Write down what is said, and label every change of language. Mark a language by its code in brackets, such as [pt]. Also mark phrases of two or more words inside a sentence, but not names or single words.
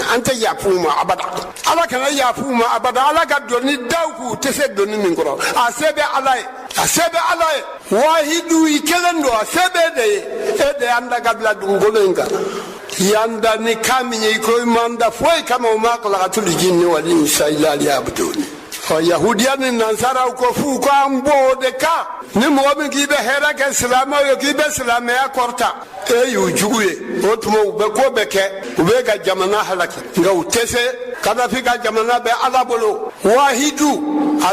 [bm] an tɛ yafu ma abada ala kana yafu ma abada ala ka dɔnni daw k'u tɛ se dɔnni min kɔrɔ a se bɛ ala ye a se bɛ ala ye wahidu i kelen don a se bɛ de ye e de y'an da ka bila dugukolo in kan yanda ni kan min ye i ko i man da foyi kama o [ar] ما خلقت الجن والإنس إلا ليعبدون [bm] yahudiya ni nansaraw ko f'u ko an bɔ o de kan ni mɔgɔ min k'i bɛ hɛrɛ kɛ silamɛw ye k'i bɛ silamɛya kɔrɔta e y'u jugu ye o tuma u bɛ ko bɛɛ kɛ u bɛ ka jamana halaki nka u tɛ se kadafi ka jamana bɛ ala bolo wahidu a